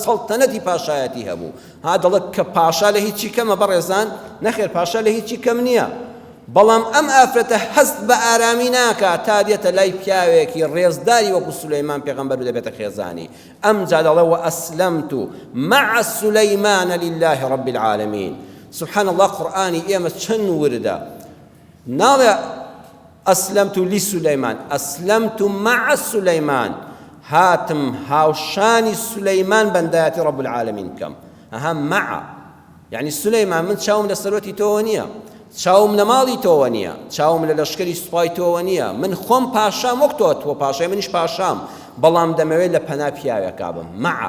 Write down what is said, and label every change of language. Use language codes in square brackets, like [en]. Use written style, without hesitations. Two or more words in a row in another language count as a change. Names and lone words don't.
[ckb] سەڵتەنەتی پاشایەتی هەبوو ها دەڵێت کە پاشا لە هیچی کەمە بەڕێزان نەخێر پاشا لە هیچی کەم نییە بەڵام ئەم ئافرەتە هەست بە ئارامی ناکات تا دێتە لای پیاوێکی ڕێزداری وەکو سولەیمان پێغەمبەر و دەبێتە خێزانی ئەم جا دەڵێ [ar] وەئەسلەمت مع سولەیمان لله رب العالمین سبحان الله [ckb] قورئانی ئێمە چەند وردە ناڵێ [ar] أسلمت لسليمان أسلمت مع سليمان [ckb] هاتم هاوشانی سولەیمان بەندایەتی [ar] ڕەب العالەمین [ckb] بکەم ئەها مەعە یعنی سولەیمان من چاوم لە سەرۆتی تۆوە نییە چاوم لە ماڵی تۆوە نییە چاوم لە لەشکری سوپای تۆوە نییە من خۆم پاشام وەک تۆ پاشای منیش پاشام بەڵام دەمەوێت لە پەنا پیاوێکا بم مەعە